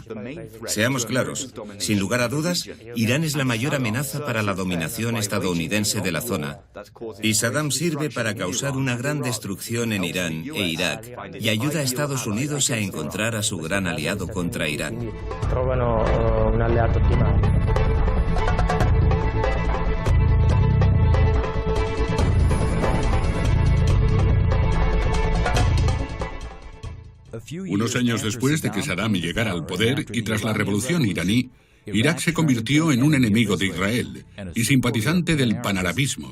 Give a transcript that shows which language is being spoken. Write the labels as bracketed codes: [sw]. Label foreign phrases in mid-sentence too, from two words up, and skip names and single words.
[es] Seamos claros, sin lugar a dudas, Irán es la mayor amenaza para la dominación estadounidense de la zona. Y Saddam sirve para causar una gran destrucción en Irán e Irak y ayuda a Estados Unidos a encontrar a su gran aliado contra Irán. [it] Trovano un alleato ottimale. [es] Unos años después de que Saddam llegara al poder y tras la revolución iraní, Irak se convirtió en un enemigo de Israel y simpatizante del panarabismo.